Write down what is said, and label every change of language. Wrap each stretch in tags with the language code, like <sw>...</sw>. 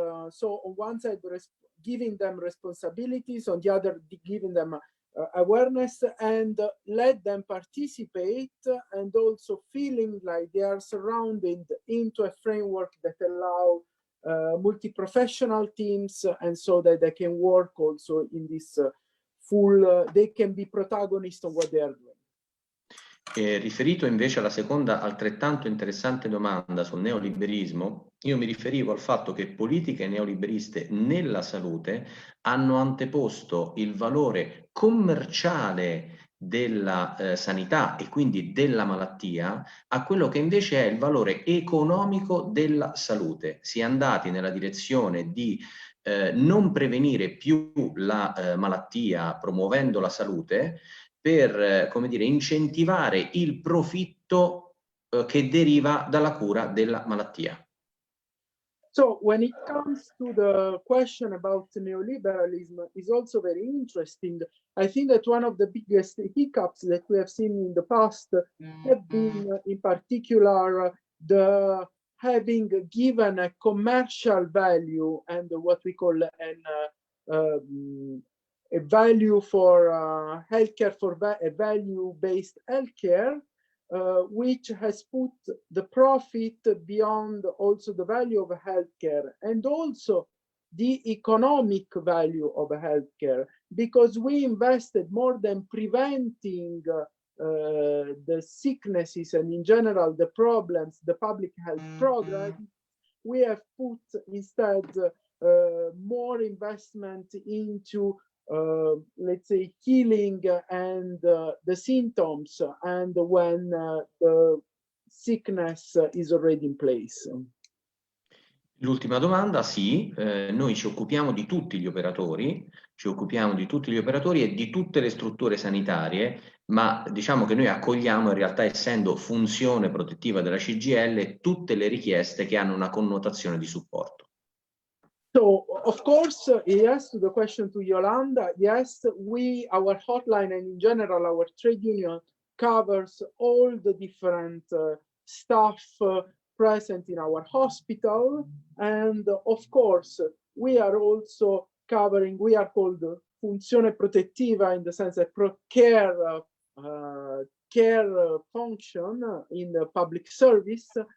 <en>So on one side, giving them responsibilities, on the other, giving them awareness, and let them participate, and also feeling like they are surrounded into a framework that allow multi-professional teams, and so that they can work also in this they can be protagonists of what they are doing.</en> <it>Riferito invece alla seconda altrettanto interessante domanda sul neoliberismo, io mi riferivo al fatto che politiche neoliberiste nella salute hanno anteposto il valore commerciale della sanità e quindi della malattia a quello che invece è il valore economico della salute. Si è andati nella direzione di non prevenire più la malattia promuovendo la salute, per, come dire, incentivare il profitto che deriva dalla cura della malattia.</it> <en>So when it comes to the question about neoliberalism, is also very interesting. I think that one of the biggest hiccups that we have seen in the past have been, in particular, the having given a commercial value and what we call a value for healthcare, for a value-based healthcare, which has put the profit beyond also the value of healthcare and also the economic value of healthcare, because we invested more than preventing the sicknesses and in general the problems, the public health program. We have put instead more investment into let's say healing and the symptoms, and when the sickness is already in place.</en> <it>L'ultima domanda, sì, noi ci occupiamo di tutti gli operatori, e di tutte le strutture sanitarie, ma diciamo che noi accogliamo in realtà, essendo funzione protettiva della CGIL, tutte le richieste che hanno una connotazione di supporto.</it> <en>So, of course, yes, to the question to Yolanda, yes, our hotline and in general our trade union covers all the different staff present in our hospital. And of course, we are also covering, we are called funzione protettiva in the sense that care function in the public service.</en>